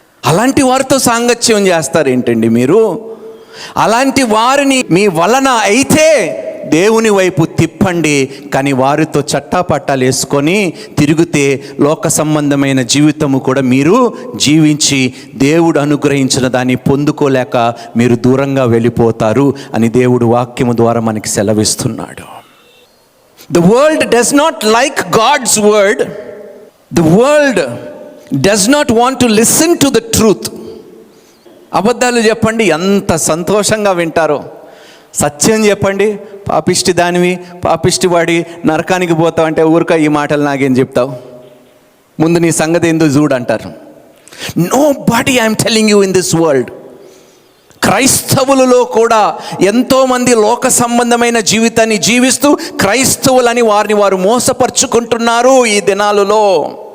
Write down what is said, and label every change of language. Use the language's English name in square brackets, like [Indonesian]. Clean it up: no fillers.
[Telugu] అలాంటి వారితో సాంగత్యం చేస్తారు ఏంటండి మీరు? అలాంటి వారిని మీ వలన అయితే దేవుని వైపు తిప్పండి. కానీ వారితో చట్టాపట్టాలు వేసుకొని తిరిగితే లోక సంబంధమైన జీవితము కూడా మీరు జీవించి దేవుడు అనుగ్రహించిన దాన్ని పొందుకోలేక మీరు దూరంగా వెళ్ళిపోతారు అని దేవుడు వాక్యము ద్వారా మనకి సెలవిస్తున్నాడు. [English] The world does not like God's word. The world does not want to listen to the truth. [Telugu] అబద్ధాలు చెప్పండి ఎంత సంతోషంగా వింటారో. సత్యం చెప్పండి, పాపిష్టి దానివి, పాపిష్టి వాడి నరకానికి పోతావు అంటే ఊరిక ఈ మాటలు నాకేం చెప్తావు, ముందు నీ సంగతి ఎందుకు చూడంటారు. [English] Nobody I'm telling you in this world. [Telugu] క్రైస్తవులలో కూడా ఎంతోమంది లోక సంబంధమైన జీవితాన్ని జీవిస్తూ క్రైస్తవులని వారిని వారు మోసపరుచుకుంటున్నారు ఈ దినాలలో.